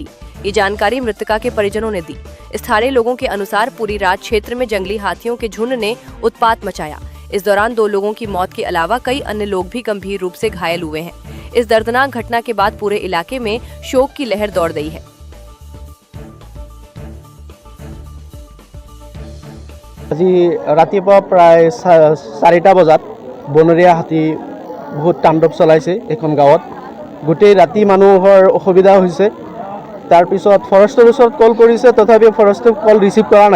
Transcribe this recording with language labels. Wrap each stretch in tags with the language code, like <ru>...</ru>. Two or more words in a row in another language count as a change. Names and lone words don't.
<hi>ये जानकारी मृतका के परिजनों ने दी। स्थानीय लोगों के अनुसार पूरी रात क्षेत्र में जंगली हाथियों के झुंड ने उत्पात मचाया। इस दौरान 2 लोगों की मौत के अलावा कई अन्य लोग भी गंभीर रूप से घायल हुए हैं। इस दर्दनाक घटना के बाद पूरे इलाके में शोक की लहर दौड़ गई है।</hi> <as>আজি ৰাতিপুৱা প্ৰায় 4টা বজাত বনৰীয়া হাতী বহুত তাণ্ডৱ চলাইছে এখন গাঁৱত। গোটেই ৰাতি মানুহৰ অসুবিধা হৈছে। তাৰপিছত ফৰেষ্টৰ ওচৰত কল কৰিছে, তথাপিও ফৰেষ্টে</as> <en>call receive</en> <as>কৰা নাই।</as>